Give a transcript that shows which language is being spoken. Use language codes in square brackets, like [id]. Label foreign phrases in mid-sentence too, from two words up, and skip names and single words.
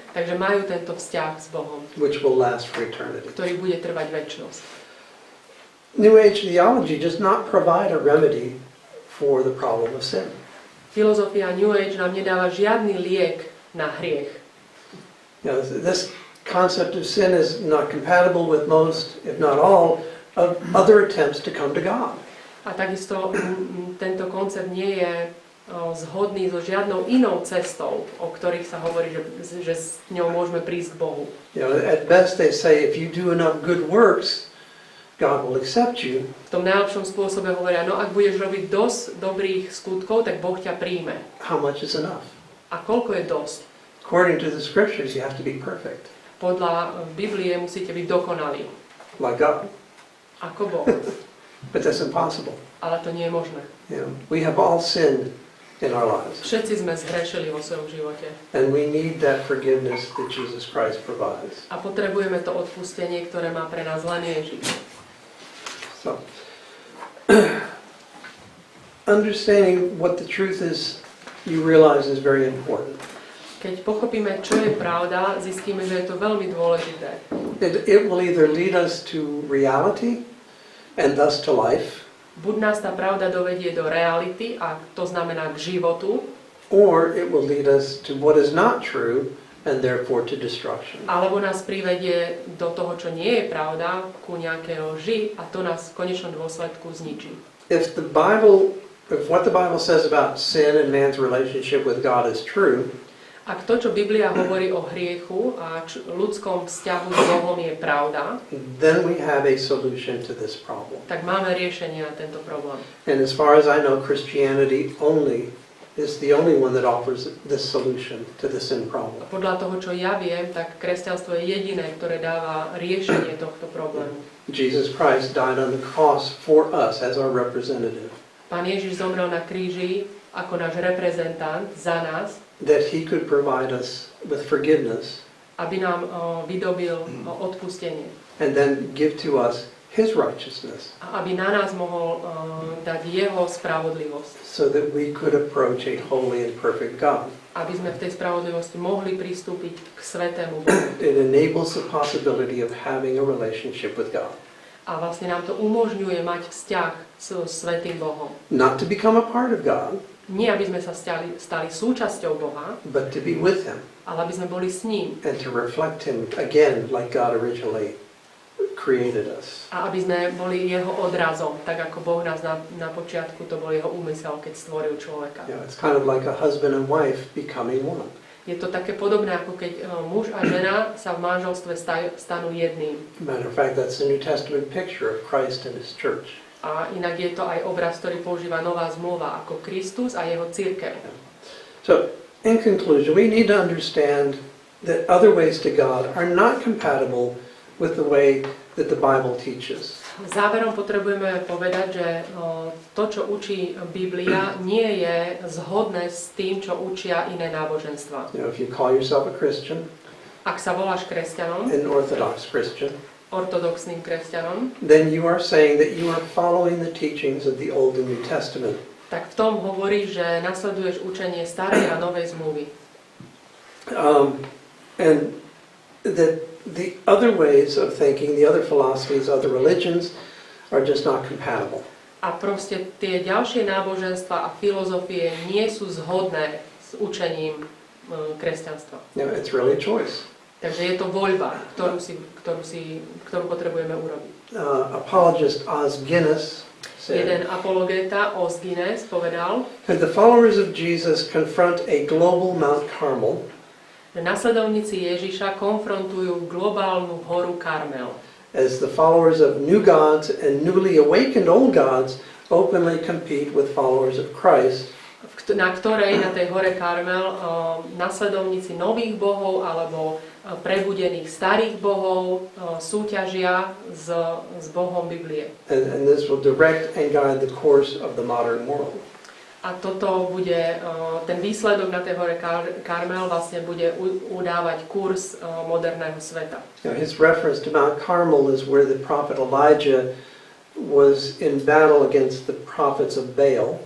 [sk] takže majú tento vzťah s Bohom, [en] which will last for eternity. [sk] ktorý bude trvať večnosť. [en] New Age theology does not provide a remedy for the problem of sin. [sk] Filozofia New Age nám nedáva žiadny liek na hriech. [en] This concept of sin is not compatible with most, if not all, of other attempts to come to God. [sk] A takisto tento koncept nie je zhodný so žiadnou inou cestou, o ktorých sa hovorí, že s ňou môžeme prísť k Bohu. [en] At best they say if you do enough good works, God will accept you. [sk] V tom najlepšom spôsobe hovoria, no ak budeš robiť dosť dobrých skutkov, tak Boh ťa príjme. [en] How much is enough? [sk] A koľko je dosť? [en] According to the scriptures, you have to be perfect, [sk] Podľa Biblie musíte byť dokonalí, [en] like God. [sk] ako Boh. [en] But that's impossible. [sk] Ale to nie je možné. [en] We have all sinned in our lives. [sk] Všetci sme zhrešili vo svojom živote. [en] And we need that forgiveness that Jesus Christ provides. [sk] A potrebujeme to odpustenie, ktoré má pre nás len Ježiš. [en] So, understanding what the truth is, you realize is very important. [sk] Keď pochopíme, čo je pravda, zistíme, že je to veľmi dôležité. [en] It will either lead us to reality and thus to life, [sk] Buď nás tá pravda dovedie do reality, a to znamená k životu, [en] or it will lead us to what is not true and therefore to destruction. [sk] alebo nás privedie do toho, čo nie je pravda, ku nejakej lži, a to nás v konečnom dôsledku zničí. [en] If what the Bible says about sin and man's relationship with God is true, [sk] Ak to, čo Biblia hovorí o hriechu a ľudskom vzťahu s Bohom je pravda, [en] then we have a solution to this problem. [sk] tak máme riešenie na tento problém. [en] And as far as I know, Christianity is the only one that offers this solution to the sin problem. [sk] Podľa toho, čo ja viem, tak kresťanstvo je jediné, ktoré dáva riešenie tohto problému. [en] Jesus Christ died on the cross for us as our representative, [sk] Pán Ježiš zomrel na kríži ako náš reprezentant za nás, [en] that he could provide us with forgiveness [sk] aby nám vydobil odpustenie. [en] and then give to us his righteousness [sk] A aby na nás mohol dať jeho spravodlivosť. [en] so that we could approach a holy and perfect God. [sk] Aby sme v tej spravodlivosti mohli pristúpiť k svetému Bohu. [en] It enables the possibility of having a relationship with God. [sk] A vlastne nám to umožňuje mať vzťah so svätým Bohom. [en] Not to become a part of God, [sk] Nie, aby sme sa stali súčasťou Boha, [en] but to be with him [sk] ale aby sme boli s ním. [en] and to reflect him again like God originally created us. [sk] A aby sme boli jeho odrazom, tak ako Boh nás na počiatku, to bol jeho úmysel, keď stvoril človeka. [en] You know, it's kind of like a husband and wife becoming one. [sk] Je to také podobné, ako keď muž a žena sa v manželstve stanú jedným. [en] Matter of fact, that's the New Testament picture of Christ and his church. [sk] A inak je to aj obraz, ktorý používa Nová zmluva, ako Kristus a jeho cirkev. [en] So, in conclusion, we need to understand that other ways to God are not compatible with the way that the Bible teaches. [sk] Záverom potrebujeme povedať, že to, čo učí Biblia, nie je zhodné s tým, čo učia iné náboženstva. [en] You know, if you call yourself a Christian, [sk] Ak sa voláš kresťanom, [en] an Orthodox Christian, [sk] ortodoxným kresťanom, [en] then you are saying that you are following the teachings of the Old and New Testament. [sk] tak v tom hovorí, že nasleduješ učenie starej a novej zmluvy. [en] And that the other ways of thinking, the other philosophies, other religions are just not compatible. [sk] A proste tie ďalšie náboženstva a filozofie nie sú zhodné s učením kresťanstva. [en] You know, it's really a choice. [sk] Takže je to voľba, ktorú potrebujeme urobiť. [en] Apologist Os Guinness [sk] Jeden [en] said, [sk] apologeta, Os Guinness, povedal, [en] could the followers of Jesus confront a global Mount Carmel, [sk] že nasledovníci Ježiša konfrontujú globálnu horu Karmel, [en] as the followers of new gods and newly awakened old gods openly compete with followers of Christ, [sk] na ktorej, na tej hore Karmel, nasledovníci nových bohov alebo prebudených starých bohov súťažia s Bohom Biblie. [en] and this will direct and guide the course of the modern world. [sk] A toto bude, ten výsledok na tej hore Karmel vlastne bude udávať kurz moderného sveta. [en] You know, his reference to Mount Carmel is where the prophet Elijah was in battle against the prophets of Baal.